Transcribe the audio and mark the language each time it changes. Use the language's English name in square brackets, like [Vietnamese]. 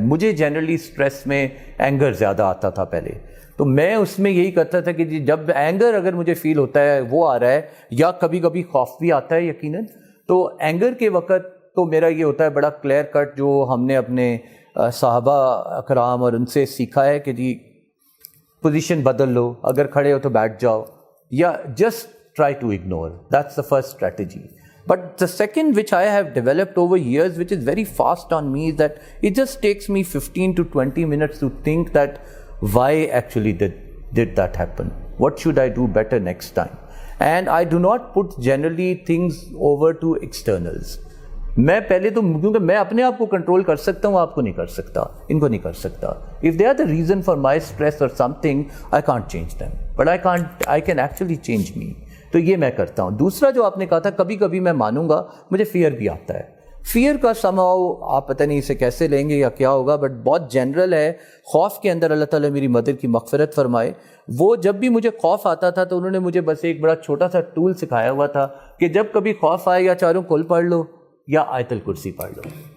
[Urdu] مجھے generally stress میں anger زیادہ آتا تھا پہلے, تو میں اس میں یہی کرتا تھا کہ جی جب اینگر اگر مجھے فیل ہوتا ہے وہ آ رہا ہے, یا کبھی کبھی خوف بھی آتا ہے یقیناً, تو اینگر کے وقت تو میرا یہ ہوتا ہے بڑا کلیئر کٹ, جو ہم نے اپنے صحابہ اکرام اور ان سے سیکھا ہے کہ جی پوزیشن بدل لو, اگر کھڑے ہو تو بیٹھ جاؤ, یا [English] Just try to ignore. That's the first strategy. But the second, which I have developed over years, which is very fast on me, is that it just takes me 15 to 20 minutes to think that why actually did that happen? What should I do better next time? And I do not put generally things over to externals. [Urdu] میں پہلے تو, کیونکہ میں اپنے آپ کو control کر سکتا ہوں, آپ کو نہیں کر سکتا, ان کو نہیں کر سکتا. [English] If they are the reason for my stress or something, I can't change them. But I can actually change me. [Urdu] تو یہ میں کرتا ہوں. دوسرا جو آپ نے کہا تھا, کبھی کبھی میں مانوں گا مجھے فیئر بھی آتا ہے. فیئر کا somehow آپ پتہ نہیں اسے کیسے لیں گے یا کیا ہوگا, بٹ بہت جنرل ہے. خوف کے اندر اللہ تعالیٰ میری مدر کی مغفرت فرمائے, وہ جب بھی مجھے خوف آتا تھا تو انہوں نے مجھے بس ایک بڑا چھوٹا سا ٹول سکھایا ہوا تھا کہ جب کبھی خوف آئے یا چاروں کل پڑھ لو یا آیت الکرسی پڑھ لو.